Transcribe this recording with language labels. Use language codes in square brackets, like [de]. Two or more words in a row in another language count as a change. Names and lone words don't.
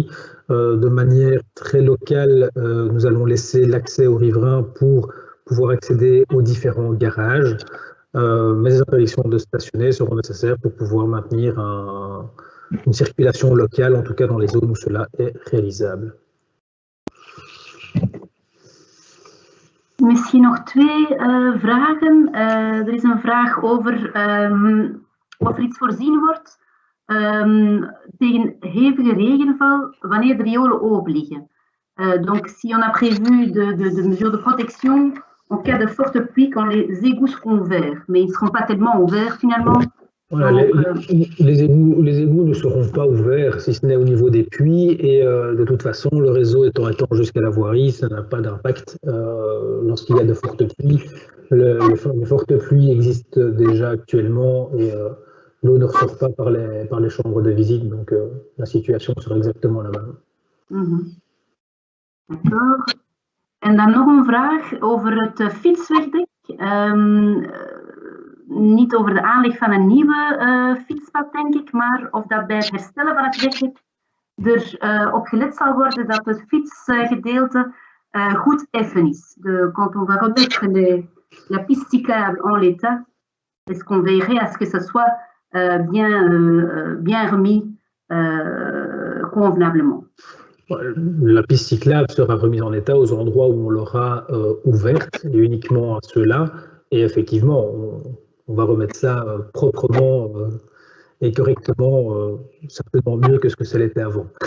[fr] De manière très locale, nous allons laisser l'accès aux riverains pour pouvoir accéder aux différents garages, mais les interdictions de stationner seront nécessaires pour pouvoir maintenir une circulation locale, en tout cas dans les zones où cela est réalisable. [nl] Misschien nog twee vragen. Er is een vraag over of er iets voorzien wordt tegen hevige regenval wanneer de riolen open liggen. [fr] Donc si on a prévu de mesures de protection en cas de forte pluie quand les égouts seront ouverts, mais ils ne seront pas tellement ouverts finalement. Voilà, les égouts ne seront pas ouverts, si ce n'est au niveau des puits, et de toute façon, le réseau étant jusqu'à la voirie, ça n'a pas d'impact lorsqu'il y a de fortes pluies. Les fortes pluies existent déjà actuellement, et l'eau ne ressort pas par les chambres de visite, donc la situation sera exactement la même. D'accord. [nl] En dan nog een vraag over het fietswegdek. Niet over de aanleg van een nieuwe fietspad, denk ik, maar of dat bij het herstellen van het wegdek er op gelet zal worden dat het fietsgedeelte goed effen is. [fr] Quand on va remettre la piste cyclable en l'état, est-ce qu'on veillerait à ce que ce soit bien remis convenablement? La piste cyclable sera remise en état aux endroits où on l'aura ouverte, et uniquement à ceux-là, et effectivement, on va remettre ça proprement et correctement, certainement mieux que ce que ça l'était avant.